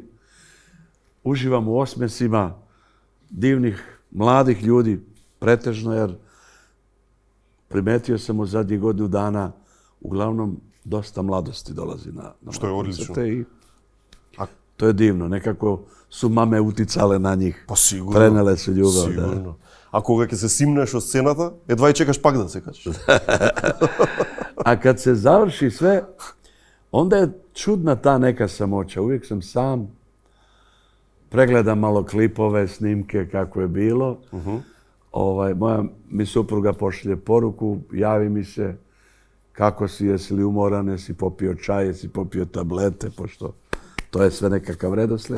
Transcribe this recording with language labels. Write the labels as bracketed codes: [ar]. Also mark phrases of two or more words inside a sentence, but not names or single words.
[sr] Uživam u osmjesima divnih, mladih ljudi, pretežno, jer primetio sam u zadnjih godinu dana uglavnom dosta mladosti dolazi na što je odlično. To je divno. Nekako su mame uticale na njih. Pa sigurno. Prenele su ljubav. Sigurno. Da. [mk] A кога ќе се симнеш од сцената, едва и чекаш пак да се качиш. [sr] A kad se završi sve, onda je čudna ta neka samoća. Uvijek sam sam, pregledam malo klipove, snimke kako je bilo. Moja mi supruga pošalje poruku, javi mi se kako si, jesi li umoran, jesi popio čaj, jesi popio tablete, pošto to je sve nekakav redoslijed.